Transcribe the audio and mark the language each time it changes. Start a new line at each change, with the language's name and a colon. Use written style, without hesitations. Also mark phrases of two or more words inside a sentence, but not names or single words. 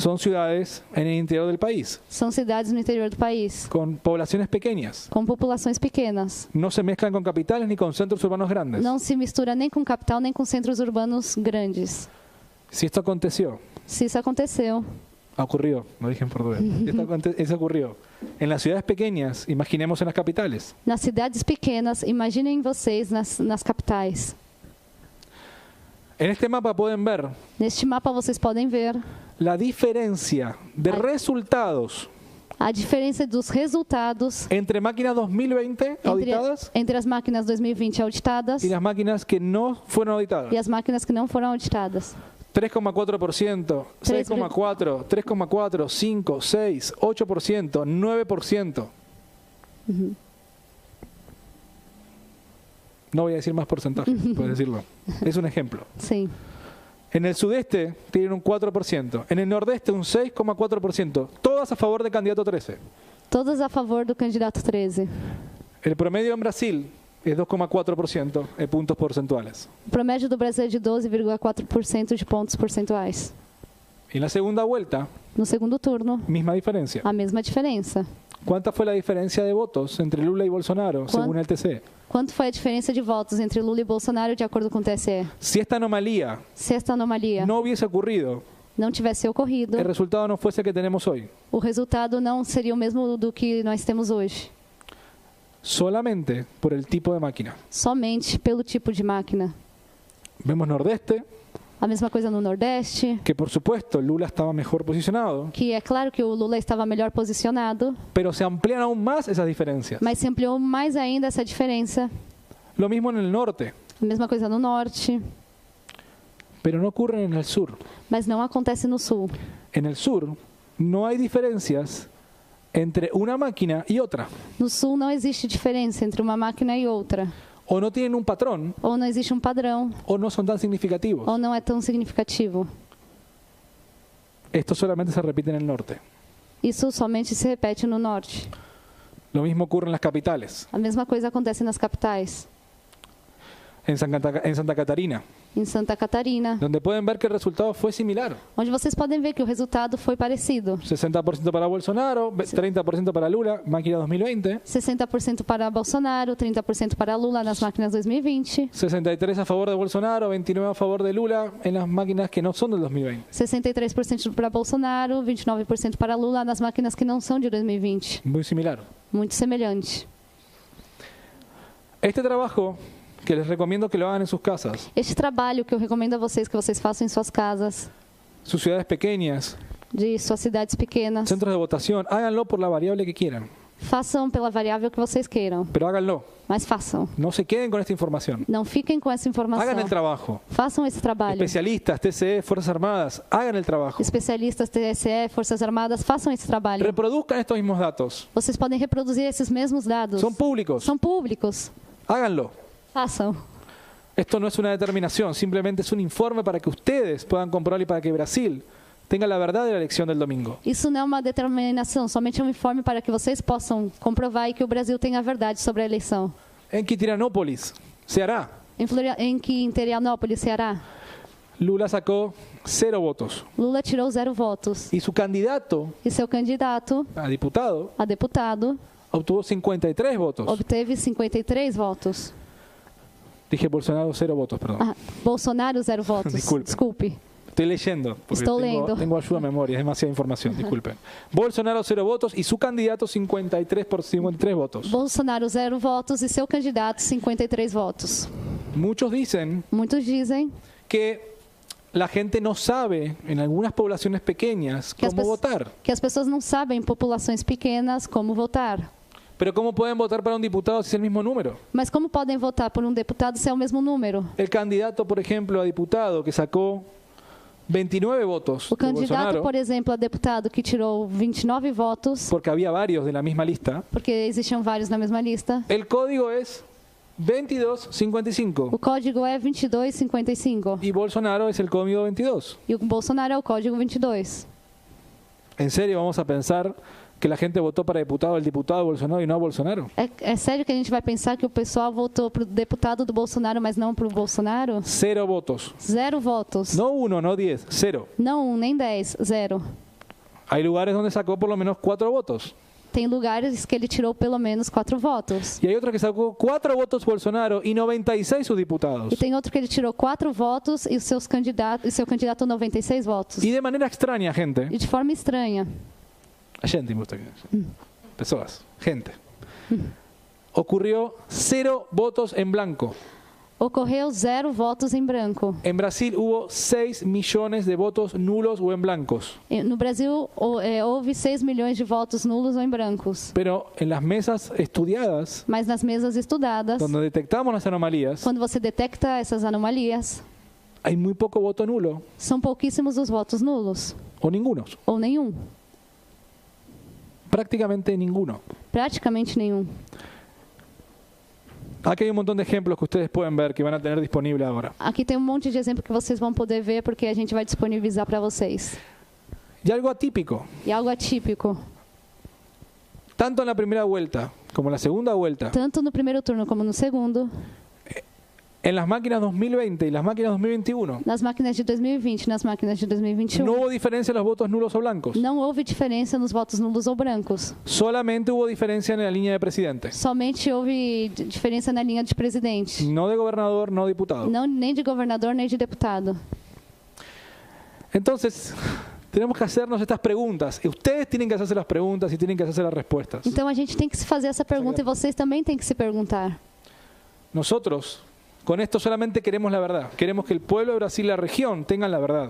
Spanish: Son ciudades en el interior del país,
Portuguese: São cidades no interior do país,
Spanish: con poblaciones pequeñas.
Portuguese: com populações pequenas.
Spanish: No se mezclan con capitales ni con centros urbanos grandes.
Portuguese: Não se mistura nem com capital, nem com centros urbanos grandes.
Spanish: Si esto aconteció,
Portuguese: Se isso aconteceu,
Spanish: ocurrió, lo dije en portugués, eso ocurrió. En las ciudades pequeñas, imaginemos en las capitales.
Portuguese: nas cidades pequenas, imaginem vocês nas capitais.
Spanish: En este mapa pueden ver
Portuguese: Neste mapa vocês podem ver
Spanish: la diferencia de resultados
Portuguese: a diferença dos resultados
Spanish: entre máquinas 2020 auditadas
Portuguese: entre as máquinas 2020 auditadas
Spanish: y las máquinas que no fueron auditadas.
Portuguese: e as máquinas que não foram auditadas.
Spanish: 3,4%, 6,4%, 3,4%, 5%, 6%, 8%, 9%. No voy a decir más porcentajes, puedes decirlo. Es un ejemplo.
Portuguese: Sim.
Spanish: En el sudeste tienen un 4%, en el nordeste un 6,4%, todas a favor del candidato 13.
Portuguese: Todas a favor do candidato 13.
Spanish: El promedio en Brasil es 2,4% en puntos porcentuales.
Portuguese: O promédio do Brasil é de 12,4% de pontos percentuais.
Spanish: En la segunda vuelta,
Portuguese: No segundo turno,
Spanish: misma diferencia.
Portuguese: a mesma diferença.
Spanish: ¿Cuánta fue la diferencia de votos entre Lula y Bolsonaro, según el TC?
Portuguese: Quanto foi a diferença de votos entre Lula e Bolsonaro, de acordo com o TSE?
Spanish: Si esta anomalía
Portuguese: Se esta anomalia
Spanish: no hubiese ocurrido,
Portuguese: não tivesse ocorrido,
Spanish: el resultado no fuese el que tenemos hoy.
Portuguese: o resultado não seria o mesmo do que nós temos hoje.
Spanish: Solamente por el tipo de máquina.
Portuguese: Somente pelo tipo de máquina.
Spanish: Vemos Nordeste,
Portuguese: A mesma coisa no Nordeste,
Spanish: que por supuesto Lula estaba mejor posicionado,
Portuguese: que é claro que o Lula estava melhor posicionado,
Spanish: pero se amplían aún más esas diferencias.
Portuguese: mas se ampliou mais ainda essa diferença.
Spanish: Lo mismo en el norte,
Portuguese: A mesma coisa no Norte,
Spanish: pero no ocurre en el sur.
Portuguese: mas não acontece no Sul.
Spanish: En el sur no hay diferencias entre una máquina y otra,
Portuguese: No Sul não existe diferença entre uma máquina e outra.
Spanish: o no tienen un patrón
Portuguese: Ou não existe um padrão,
Spanish: o no son tan significativos.
Portuguese: ou não é tão significativo.
Spanish: Esto solamente se repite en el norte.
Portuguese: Isso somente se repete no Norte.
Spanish: Lo mismo ocurre en las capitales,
Portuguese: A mesma coisa acontece nas capitais.
Spanish: en Santa Catarina,
Portuguese: Em Santa Catarina,
Spanish: donde pueden ver que el resultado fue similar.
Portuguese: onde vocês podem ver que o resultado foi parecido.
Spanish: 60% para Bolsonaro, 30% para Lula, máquina 2020,
Portuguese: 60% para Bolsonaro, 30% para Lula nas máquinas 2020,
Spanish: 63% a favor de Bolsonaro, 29% a favor de Lula en las máquinas que no son del 2020.
Portuguese: 63% para Bolsonaro, 29% para Lula nas máquinas que não são de 2020.
Spanish: Muy similar.
Portuguese: Muito semelhante.
Spanish: Este trabajo, que les recomiendo que lo hagan en sus casas,
Portuguese: Este trabalho que eu recomendo a vocês que vocês façam em suas casas,
Spanish: sus ciudades pequeñas,
Portuguese: de suas cidades pequenas,
Spanish: centros de votación, háganlo por la variable que quieran,
Portuguese: façam pela variável que vocês queiram,
Spanish: pero háganlo.
Portuguese: mas façam.
Spanish: No se queden con esta información.
Portuguese: Não fiquem com essa informação.
Spanish: Hagan el trabajo.
Portuguese: Façam esse trabalho.
Spanish: Especialistas, TCE, Fuerzas Armadas, hagan el trabajo.
Portuguese: Especialistas, TSE, Forças Armadas, façam esse trabalho.
Spanish: Reproduzcan estos mismos datos.
Portuguese: Vocês podem reproduzir esses mesmos dados.
Spanish: Son públicos.
Portuguese: São públicos.
Spanish: Háganlo.
Portuguese: Façam.
Spanish: Esto no es una determinación, simplemente es un informe para que ustedes puedan comprobar y para que Brasil tenga la verdad de la elección del domingo.
Portuguese: Isso não é uma determinação, somente é um informe para que vocês possam comprovar e que o Brasil tenha a verdade sobre a eleição.
Spanish: En Quiterianópolis se hará.
Portuguese: Em Quiterianópolis, Ceará,
Spanish: Lula sacó 0 votos
Portuguese: Lula tirou 0 votos.
Spanish: y su candidato
Portuguese: E seu candidato
Spanish: a diputado
Portuguese: a deputado
Spanish: obtuvo 53 votos.
Portuguese: obteve 53 votos.
Spanish: Dije Bolsonaro 0 votos, perdón.
Portuguese: Ah, Bolsonaro 0 votos.
Spanish: Desculpe. Estoy leyendo, porque
Portuguese: Estou lendo.
Spanish: tengo ayuda a memoria, es demasiada información, disculpen. Bolsonaro 0 votos y su candidato 53 votos.
Portuguese: Bolsonaro 0 votos e seu candidato 53 votos.
Spanish: Muchos dicen
Portuguese: Muitos dizem
Spanish: que la gente no sabe en algunas poblaciones pequeñas
Portuguese: que
Spanish: cómo votar.
Portuguese: que as pessoas não sabem em populações pequenas como votar.
Spanish: Pero ¿cómo pueden votar para un diputado si es el mismo número?
Portuguese: Mas como podem votar por um deputado se é o mesmo número?
Spanish: El candidato, por ejemplo, a diputado que sacó 29 votos
Portuguese: O de candidato, Bolsonaro, por exemplo, a deputado que tirou 29 votos,
Spanish: porque había varios de la misma lista,
Portuguese: porque existiam vários na mesma lista,
Spanish: el código es 2255
Portuguese: o código é 2255
Spanish: y Bolsonaro es el código 22.
Portuguese: e o Bolsonaro é o código 22.
Spanish: ¿En serio vamos a pensar que la gente votó para diputado el diputado de Bolsonaro y no a Bolsonaro?
Portuguese: É sério que a gente vai pensar que o pessoal votou para o deputado do Bolsonaro, mas não para o Bolsonaro?
Spanish: 0 votos.
Portuguese: 0 votos.
Spanish: No 1, no 10, 0.
Portuguese: Não 1, nem 10, 0.
Spanish: Hay lugares donde sacó por lo menos 4 votos.
Portuguese: Tem lugares que ele tirou pelo menos 4 votos.
Spanish: Y hay otro que sacó 4 votos Bolsonaro y 96 sus diputados.
Portuguese: E tem outro que ele tirou 4 votos e seu candidato 96 votos.
Spanish: Y de manera extraña,
Portuguese: gente. E de forma estranha. A gente,
Spanish: me gusta que
Portuguese: pessoas, gente.
Spanish: Ocurrió 0 votos en blanco.
Portuguese: Ocorreu 0 votos em branco.
Spanish: En Brasil hubo 6 millones de votos nulos o en blancos.
Portuguese: No Brasil, houve 6 milhões de votos nulos ou em brancos.
Spanish: Pero en las mesas estudiadas,
Portuguese: Mas nas mesas estudadas,
Spanish: donde detectamos las anomalías,
Portuguese: quando você detecta essas anomalias,
Spanish: hay muy poco voto nulo
Portuguese: são pouquíssimos os votos nulos,
Spanish: o ninguno.
Portuguese: ou nenhum.
Spanish: Prácticamente ninguno.
Portuguese: Praticamente nenhum.
Spanish: Aquí hay un montón de ejemplos que ustedes pueden ver que van a tener disponible ahora.
Portuguese: Aqui tem um monte de exemplo que vocês vão poder ver, porque a gente vai disponibilizar para vocês.
Spanish: Y algo atípico,
Portuguese: E algo atípico.
Spanish: tanto en la primera vuelta como en la segunda vuelta,
Portuguese: Tanto no primeiro turno como no segundo,
Spanish: en las máquinas 2020 y las máquinas 2021,
Portuguese: nas máquinas de 2020 e nas máquinas de 2021,
Spanish: no hubo diferencia en los votos nulos o blancos.
Portuguese: não houve diferença nos votos nulos ou brancos.
Spanish: Solamente hubo diferencia en la línea de presidente.
Portuguese: Somente houve diferença na linha de presidente.
Spanish: No de gobernador, no diputado.
Portuguese: Não, nem de governador, nem de deputado.
Spanish: Entonces, tenemos que hacernos estas preguntas. Y ustedes tienen que hacerse las preguntas y tienen que hacerse las respuestas.
Portuguese: Então a gente tem que se fazer essa pergunta e vocês também têm que se perguntar.
Spanish: Nosotros, con esto solamente queremos la verdad. Queremos que el pueblo de Brasil y la región tengan la verdad.